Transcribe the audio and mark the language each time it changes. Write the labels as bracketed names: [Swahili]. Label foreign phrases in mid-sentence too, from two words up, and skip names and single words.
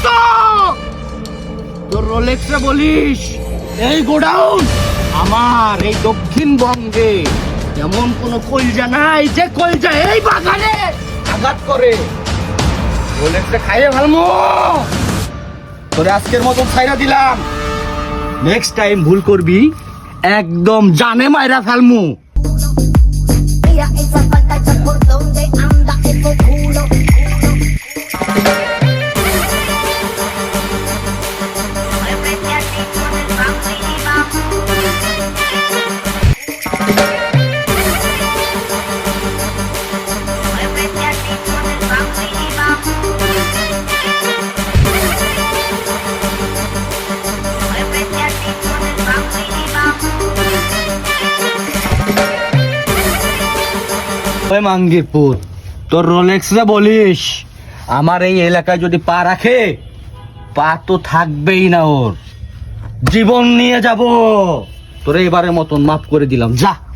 [Bangla] তোর রোলেক্সে বলিস এই গোডাউন আমার, এই দক্ষিণবঙ্গে এমন কোন কলজা নাই যে কলজা এই বাগানে আঘাত করে। রোলেক্সে খাইয়ে ভালমো তোরে আজকের মতন ছাইরা দিলাম। নেক্সট টাইম ভুল করবি একদম জানে মাইরা ফেলমু। [Spanish] Esa falta ya por donde anda ese culo. Muévete así con el bajo y bajo. Muévete así con el bajo y bajo. Muévete así con el bajo y bajo. [Bangla] ওই মাঙ্গির পুত তোর রোলেক্সে বলিস আমার এই এলাকায় যদি পা রাখে, পা তো থাকবেই না, ওর জীবন নিয়ে যাব। তোর এবারের মতন মাফ করে দিলাম, যা।